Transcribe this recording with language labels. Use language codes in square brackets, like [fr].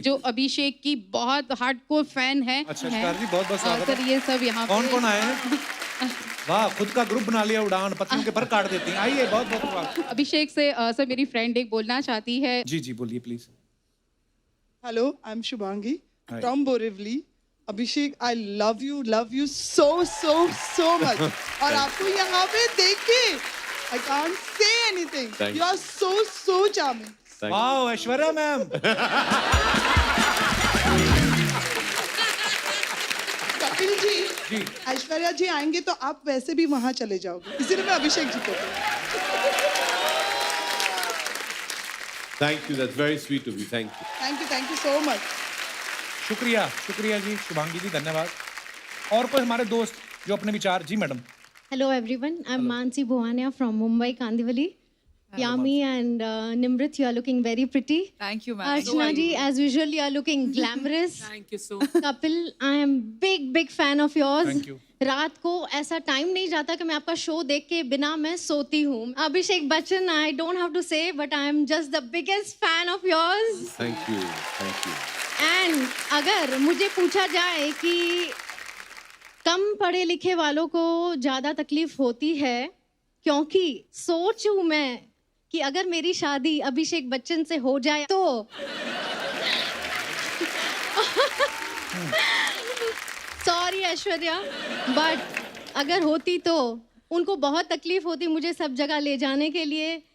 [hi] जो अभिषेक की बहुत हार्डकोर फैन है। अच्छा शिकार जी बहुत बहुत स्वागत सर है। ये सब यहाँ कौन पे- कौन आए हैं? वाह, खुद का ग्रुप बना लिया उड़ान, पत्नियों के पर काट देती हैं। आइए बहुत बहुत स्वागत। अभिषेक से सर मेरी फ्रेंड एक बोलना चाहती है। जी जी बोलिए please. [en] Hello, I'm Shubhangi Hi. from Borivali. Abhishek, I love you so much. [hi] और आपको यहाँ पे देख के [en] I can't say anything. Thank You are so charming. [hi] वाह ऐश्वर्या मैम। कपिल जी, जी। ऐश्वर्या जी आएंगे तो आप वैसे भी वहाँ चले जाओगे, इसीलिए मैं अभिषेक जी को कहती [en] Thank you, that's very sweet of you, thank you. हूँ। Thank you so much. [hi] शुक्रिया शुक्रिया जी शुभांगी जी धन्यवाद। और कोई हमारे दोस्त जो अपने विचार। जी madam. [en] Hello everyone, I'm Mansi Bhuwania from Mumbai, Kandivali. Yami and Nimrit, you are looking very pretty. Thank you, ma'am. Archana ji, as usual, you are looking glamorous. Thank you so Kapil, I am big fan of yours. Thank you. [hi] रात को ऐसा time नहीं जाता कि मैं आपका show देख के बिना मैं सोती हूँ। [en] Abhishek Bachchan, I don't have to say, but I am just the biggest fan of yours. Thank you, thank you. [hi] And अगर मुझे पूछा जाए कि कम पढ़े लिखे वालों को ज़्यादा तकलीफ होती है, क्योंकि सोच हूँ मैं कि अगर मेरी शादी अभिषेक बच्चन से हो जाए तो सॉरी ऐश्वर्या, बट अगर होती तो उनको बहुत तकलीफ होती मुझे सब जगह ले जाने के लिए।